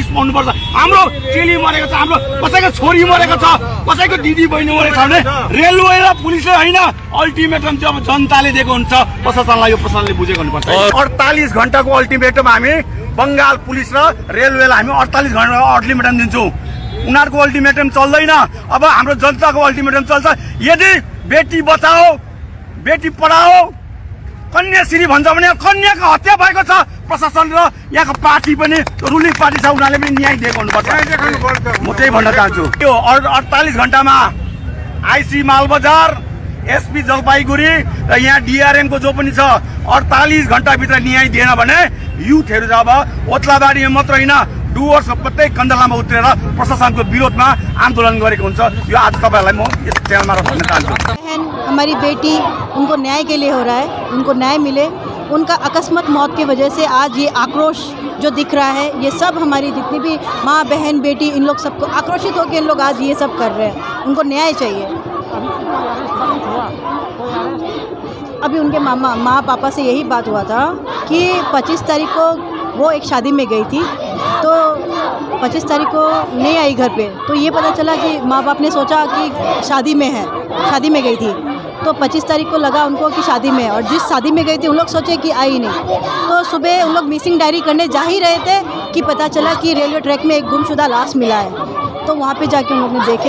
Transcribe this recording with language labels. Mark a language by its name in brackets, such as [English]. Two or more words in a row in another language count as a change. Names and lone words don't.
[Nepali] पाउनुपर्छ हाम्रो चेली मरेको छ हाम्रो कसैको छोरी मरेको छ कसैको दिदी बहिनी मरेको छ भने रेलवे र पुलिसले होइन अल्टिमेटम चाहिँ अब जनताले दिएको हुन्छ प्रशासनलाई यो प्रशासनले बुझेको हुनुपर्छ 48 घण्टाको अल्टिमेटम हामी बङ्गाल पुलिस र रेलवेलाई हामी 48 घण्टाको अल्टिमेटम दिन्छौँ उनीहरूको अल्टिमेटम चल्दैन अब हाम्रो जनताको अल्टिमेटम चल्छ यदि [Hindi] बेटी बचाओ बेटी पढाओ [Nepali] कन्याश्री भन्छ भने कन्याको हत्या भएको छ प्रशासन र यहाँको पार्टी पनि [English] ruling party [Nepali] छ उनीहरूले पनि न्याय दिएको हुनुपर्छ म त्यही भन्न चाहन्छु यो 48 घण्टामा आइसी मालबजार एसपी जलपाइगुडी र यहाँ डिआरएमको जो पनि छ 48 घण्टाभित्र न्याय दिएन भने युथहरू अब ओत्लाबारीमा मात्र होइन डुवर्स प्रत्येक कन्दलामा उत्रेर प्रशासनको विरोधमा आन्दोलन गरेको हुन्छ यो आज तपाईँहरूलाई म यस च्यानलमा भन्न चाहन्छु [Hindi] हमारी बेटी उनको न्याय के लिए हो रहा है उनको न्याय मिले उनका अकस्मात मौत की वजह से आज ये आक्रोश जो दिख रहा है ये सब हमारी जितनी भी माँ बहन बेटी इन लोग सबको आक्रोशित होकर इन लोग आज ये सब कर रहे हैं उनको न्याय चाहिए अभी उनके माँ पापा से यही बात हुआ था कि 25 तारीख को वो एक शादी में गई थी तो 25 तारीख को नहीं आई घर पे तो ये पता चला कि माँ बाप ने सोचा कि शादी में गई थी तो 25 तारीख को लगा उनको कि शादी में और जिस शादी में गई थी उन लोग सोचे कि आई नहीं तो सुबह उन लोग [English] missing diary [Hindi] करने जा ही रहे थे कि पता चला कि [English] railway track [Hindi] में एक गुमशुदा लाश मिला है तो वहाँ पे जाके उन लोग ने देखे